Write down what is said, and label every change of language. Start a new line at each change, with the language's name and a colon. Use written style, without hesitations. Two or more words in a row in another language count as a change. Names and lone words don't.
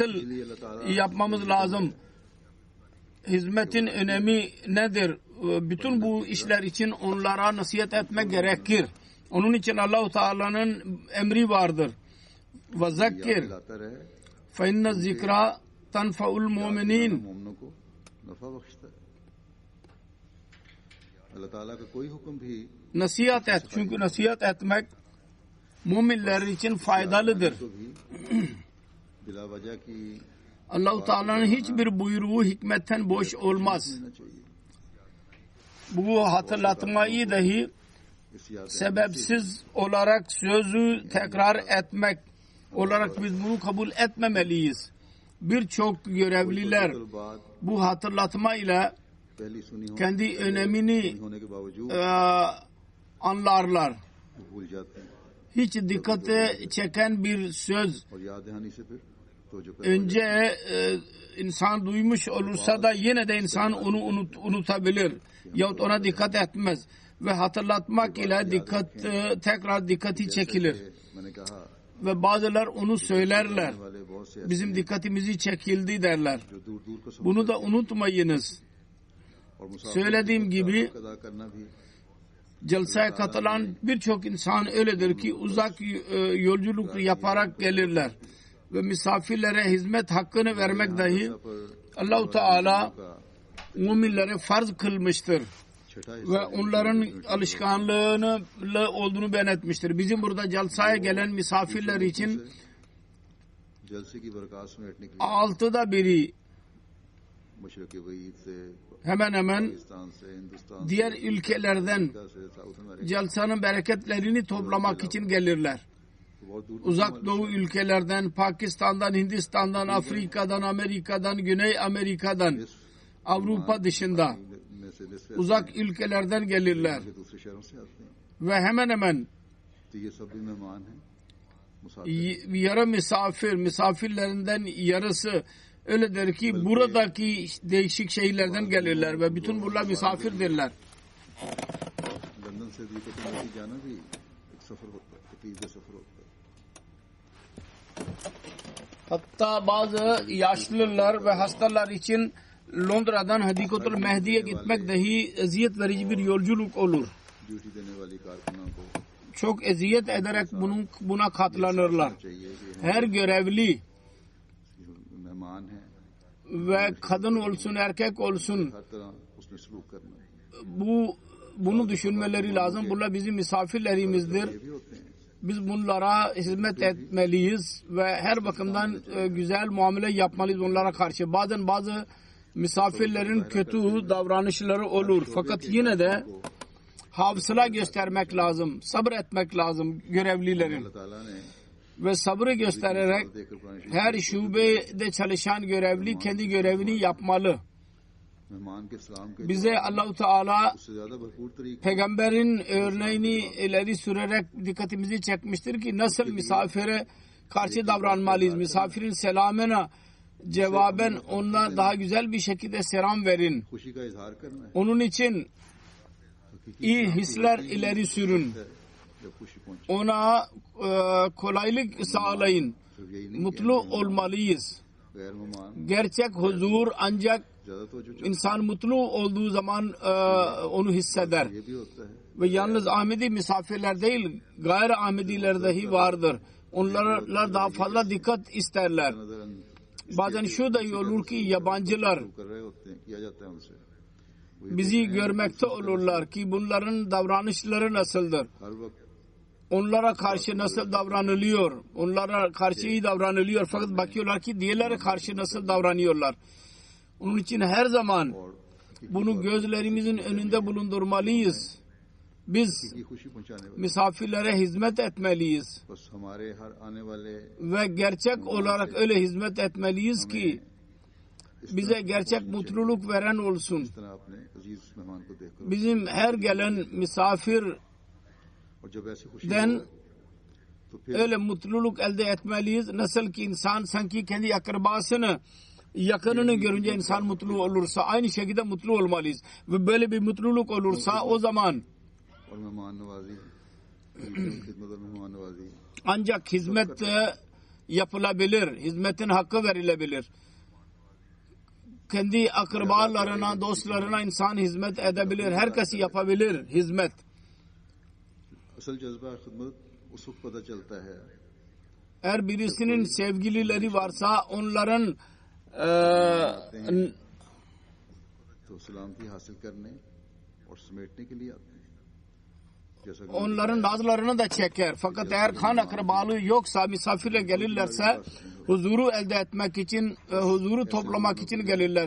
Urdu: اس لیے اللہ تعالیٰ
Turkish: yapmamız lazım? Hizmetin önemi nedir? Bütün bu işler için onlara nasihat etmek gerekir. Onun için Allah-u Teala'nın emri vardır.
Arabic: وذكّر
Urdu: دلاتا رہے
Arabic: فإن الذكرى تنفع المؤمنين.
Urdu: مومنوں کو نفع بخشتا ہے اللہ تعالیٰ کا کوئی حکم بھی
Turkish: Nasihat et. Çünkü nasihat etmek müminler için faydalıdır.
Urdu: تو بھی بلا وجہ کی
Turkish: Allah-u Teala'nın hiçbir buyruğu hikmetten boş olmaz.
Urdu: ہونا چاہیے
Turkish: Bu hatırlatmayı dahi
Urdu: اس یاد
Turkish: sebepsiz olarak sözü tekrar etmek olarak biz bunu kabul etmemeliyiz. Birçok görevliler
Urdu: बाद
Turkish: bu hatırlatma ile
Urdu: پہلی سنی ہو
Turkish: kendi önemini
Urdu: ہونے کے باوجود
Turkish: anlarlar.
Urdu: بھول جاتے ہیں
Turkish: Hiç dikkate çeken bir söz
Urdu: اور یاد دہانی سے پھر تو جو
Turkish: önce insan duymuş olursa da yine de insan onu unutabilir yahut ona dikkat etmez ve hatırlatmak ile tekrar dikkati çekilir
Urdu: میں نے کہا
Turkish: ve bazılar onu söylerler.
Urdu: والے بہت سے
Turkish: Bizim dikkatimizi çekildi derler.
Urdu: جو دور دور کو
Turkish: Bunu da unutmayınız.
Urdu: اور مسافر
Turkish: Söylediğim gibi
Urdu: ادا کرنا بھی
Turkish: celseye katılan birçok insan öyledir ki uzak yolculuk yaparak gelirler. Ve misafirlere hizmet hakkını vermek dahi Allah-u Teala müminlere farz kılmıştır.
Urdu: छठा
Turkish: Ve onların alışkanlığını olduğunu beyan etmiştir. Bizim burada celseye gelen misafirler için
Urdu: جلسے کی برکت سمیٹنے کے لیے
Turkish: 6'da biri
Urdu: مشرق وعید سے
Turkish: hemen hemen
Urdu: پاکستان سے ہندوستان
Turkish: diğer ülkelerden
Urdu: سے ساؤتھ امریکہ
Turkish: celsanın bereketlerini toplamak için gelirler.
Urdu: بہت دور
Turkish: Uzak Doğu ülkelerden, Pakistan'dan, Hindistan'dan, Afrika'dan, Amerika'dan, Güney Amerika'dan, Avrupa dışında
Urdu: میں سے نصف
Turkish: uzak ülkelerden gelirler.
Urdu: کے دوسرے شہروں سے آتے ہیں
Turkish: Ve hemen hemen
Urdu: تو یہ سب بھی مہمان ہیں مسافر
Turkish: yarı misafirlerinden yarısı öyledir ki buradaki değişik şehirlerden gelirler ve bütün bunlar misafirdirler.
Urdu: لندن وطن سے دوسرے وطن میں جانا بھی ایک سفر ہوتا ہے، تکلیف کا سفر ہوتا ہے.
Turkish: Hatta bazı yaşlılar ve hastalar için Londra'dan Hadikatul Mehdi'ye gitmek dahi eziyet verici bir yolculuk olur.
Urdu: ڈیوٹی دینے والی کارکنوں کو
Turkish: Çok eziyet ederek buna katlanırlar. Her görevli
Urdu: مہمان ہے,
Turkish: ve kadın olsun erkek olsun
Urdu: ہر طرح اس نے سلوک کرنا
Turkish: bunu düşünmeleri lazım. Bunlar bizim misafirlerimizdir.
Urdu: یہ بھی ہوتے ہیں.
Turkish: Biz bunlara hizmet etmeliyiz ve her bakımdan güzel muamele yapmalıyız onlara karşı. Bazen bazı misafirlerin kötü davranışları olur. Fakat yine de hafıza göstermek lazım. Sabır etmek lazım görevlilerin.
Urdu: اللہ تعالیٰ نے
Turkish: Ve sabrı göstererek
Urdu: دیکھ کر قرآن شریف
Turkish: her şubede çalışan görevli kendi görevini yapmalı.
Urdu: مہمان کے سلام کے
Turkish: Bize Allah-u Teala
Urdu: اس سے زیادہ بھرپور طریقے
Turkish: peygamberin örneğini ileri sürerek dikkatimizi çekmiştir ki nasıl misafire karşı davranmalıyız. Misafirin selamına cevaben ona daha güzel bir şekilde selam verin.
Urdu: خوشی کا اظہار کرنا ہے.
Turkish: Onun için iyi hisler ileri sürün.
Urdu: جب خوشی پہنچے
Turkish: Ona kolaylık sağlayın.
Urdu: صرف یہی نہیں,
Turkish: Mutlu olmalıyız.
Urdu: غیر مہمان
Turkish: Gerçek huzur ancak
Urdu: زیادہ توجہ
Turkish: insan mutlu olduğu zaman onu hisseder.
Urdu: یہ بھی ہوتا ہے.
Turkish: Ve yalnız Ahmedi misafirler değil, gayri Ahmediler dahi vardır. Onlarla daha fazla dikkat isterler.
Urdu: नजर
Turkish: Bazen şu da olur ki yabancılar
Urdu: کر رہے ہوتے ہیں، کیا جاتا ہے ان سے.
Turkish: bizi görmekte olurlar ki bunların davranışları nasıldır.
Urdu: ہر وقت
Turkish: Onlara karşı nasıl davranılıyor. Onlara karşı iyi davranılıyor. Fakat bakıyorlar ki diğerlere karşı nasıl davranıyorlar. Onun için her zaman
Urdu: और
Turkish: bunu gözlerimizin önünde bulundurmalıyız. Biz
Urdu: کی خوشی پہنچانے والے
Turkish: misafirlere hizmet etmeliyiz.
Urdu: بس ہمارے ہر آنے والے
Turkish: Ve gerçek olarak öyle hizmet etmeliyiz ki bize gerçek mutluluk veren olsun.
Urdu: اس طرح اپنے عزیز مہمان کو دیکھ کر
Turkish: Bizim her gelen misafirden
Urdu: اور جب ایسی خوشی ہو، تو پھر
Turkish: öyle mutluluk elde etmeliyiz. Nasıl ki insan sanki kendi akrabasını, yakınını görünce insan mutlu olursa aynı şekilde mutlu olmalıyız. Ve böyle bir mutluluk olursa o zaman
Urdu: اور مہمان نوازی خدمت اور مہمان نوازی
Turkish: ancak hizmet yapılabilir. Hizmetin hakkı verilebilir. Kendi akrabalarına, dostlarına insan hizmet edebilir. Herkes yapabilir hizmet.
Urdu: اصل جذبہ خدمت اس وقت پتا چلتا ہے
Turkish: Eğer birisinin sevgilileri varsa onların
Urdu: تو سلامتی حاصل کرنے اور سمیٹنے کے لیے آتے ہیں. جیسا کہ
Turkish: onların nazlarını da çeker. Fakat eğer kan akrabalığı yoksa misafirle gelirlerse huzuru elde etmek için, huzuru toplamak için gelirler.